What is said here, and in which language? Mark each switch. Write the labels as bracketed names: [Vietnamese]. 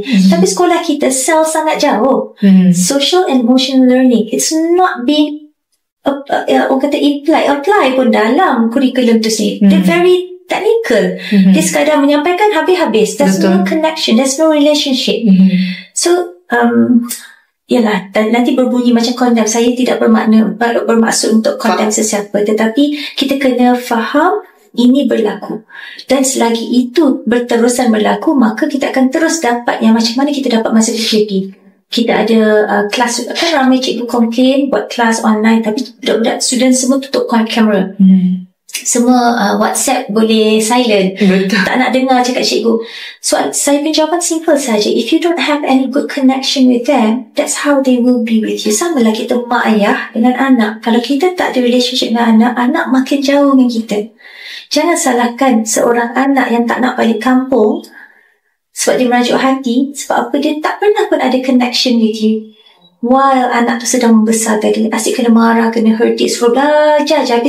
[Malay] Tapi sekolah kita cell sangat jauh. [English] Social and emotional learning, it's not being [Malay] orang kata apply pun dalam kurikulum tu sendiri. [English] They're very technical. [Malay] Dia sekadar menyampaikan habis-habis. [English] There's no connection, there's no relationship. [Malay] So yalah, dan nanti berbunyi macam condemn. Saya tidak bermaksud untuk condemn sesiapa, tetapi kita kena faham ini berlaku, dan selagi itu berterusan berlaku, maka kita akan terus dapat yang macam mana kita dapat masa PKP. Kita ada kelas, kan ramai cikgu komplain buat kelas online, tapi budak-budak student semua tutup kamera. Semua WhatsApp boleh silent. Betul. Tak nak dengar cakap cikgu. So saya punya jawapan simple saja. [English] If you don't have any good connection with them, that's how they will be with you. [Malay] Sama lah kita mak ayah dengan anak. Kalau kita tak ada relationship dengan anak, anak makin jauh dengan kita. Jangan salahkan seorang anak yang tak nak balik kampung sebab dia merajuk hati. Sebab apa? Dia tak pernah pun ada connection [English] with you. [Malay] While anak tu sedang membesar tadi, asyik kena marah, kena hurt it, suruh belajar je.